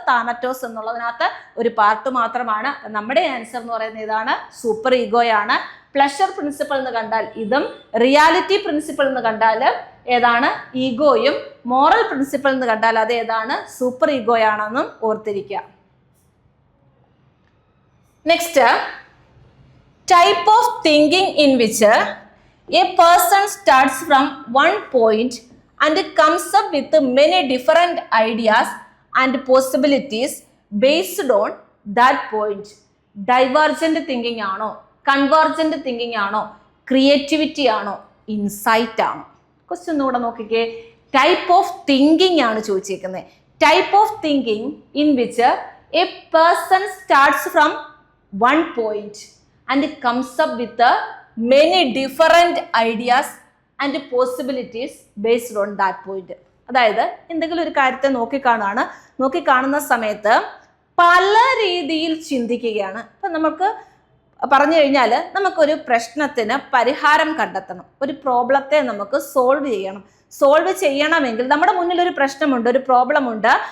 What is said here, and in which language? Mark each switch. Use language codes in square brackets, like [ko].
[ml] താനറ്റോസ് എന്നുള്ളതിനകത്ത് ഒരു പാർട്ട് മാത്രമാണ്. നമ്മുടെ ആൻസർ എന്ന് പറയുന്നത് ഇതാണ്, സൂപ്പർ ഈഗോയാണ്. പ്ലഷർ പ്രിൻസിപ്പിൾ എന്ന് കണ്ടാൽ ഇതും, റിയാലിറ്റി പ്രിൻസിപ്പിൾ എന്ന് കണ്ടാൽ ഏതാണ് ഈഗോയും, മോറൽ പ്രിൻസിപ്പിൾ എന്ന് കണ്ടാൽ അത് ഏതാണ് സൂപ്പർ ഈഗോയാണെന്നും ഓർത്തിരിക്കുക. [en] Next, type of thinking in which a person starts from one point and comes up with many different ideas and possibilities based on that point. [ml] Divergent thinking ആണോ, convergent thinking ആണോ, creativity ആണോ, insight ആണോ? Question ഒന്നുകൂടെ നോക്കിക്കേ. [en] type of thinking [ml] ആണ് ചോദിച്ചേക്കുന്നത്. [en] Type of thinking in which a person starts from one point and comes up with many different ideas and possibilities based on that point. [ml] അതായത് എന്തെങ്കിലും ഒരു കാര്യത്തെ നോക്കിക്കാണുന്ന സമയത്ത് പല രീതിയിൽ ചിന്തിക്കുകയാണ്. അപ്പം നമുക്ക് പറഞ്ഞു കഴിഞ്ഞാൽ നമുക്കൊരു പ്രശ്നത്തിന് പരിഹാരം കണ്ടെത്തണം, ഒരു പ്രോബ്ലത്തെ നമുക്ക് സോൾവ് ചെയ്യണമെങ്കിൽ നമ്മുടെ മുന്നിൽ ഒരു പ്രശ്നമുണ്ട്, ഒരു പ്രോബ്ലം ഉണ്ട്.